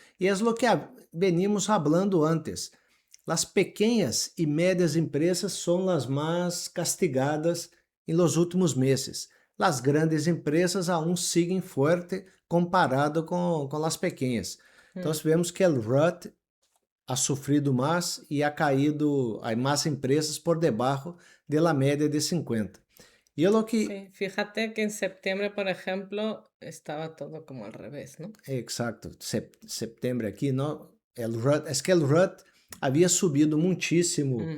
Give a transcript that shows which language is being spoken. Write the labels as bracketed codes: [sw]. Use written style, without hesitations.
[pt] E é o que venimos falando antes. As pequenas e médias empresas são as mais castigadas em los últimos meses. As grandes empresas aún seguem forte comparado com as pequenas. Então, vemos que o RUT ha sofrido mais e [es] ha caído, [pt] há mais empresas por debaixo da média de 50. E lo que... [es] Sí, fíjate que en septiembre, por ejemplo, estaba todo como al revés, ¿no? [pt] Exacto, setembro aqui, não? El RUT, é que o RUT havia subido muitíssimo.